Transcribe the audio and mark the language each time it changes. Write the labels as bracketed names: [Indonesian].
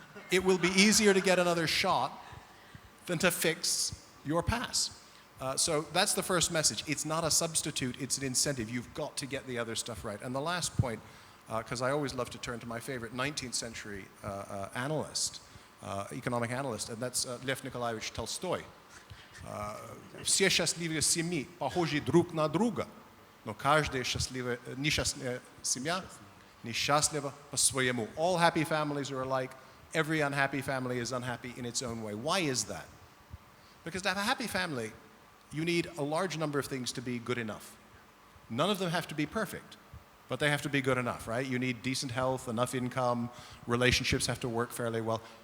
[English] It will be easier to get another shot than to fix your pass. So that's the first message. It's not a substitute, it's an incentive. You've got to get the other stuff right. And the last point, because I always love to turn to my favorite 19th century analyst, economic analyst, and that's Lev Nikolaevich Tolstoy. [Russian] Все счастливые семьи похожи друг на друга, но каждая несчастная семья несчастлива по-своему. [English] All happy families are alike. Every unhappy family is unhappy in its own way. Why is that? Because to have a happy family, you need a large number of things to be good enough. None of them have to be perfect, but they have to be good enough, right? You need decent health, enough income, relationships have to work fairly well.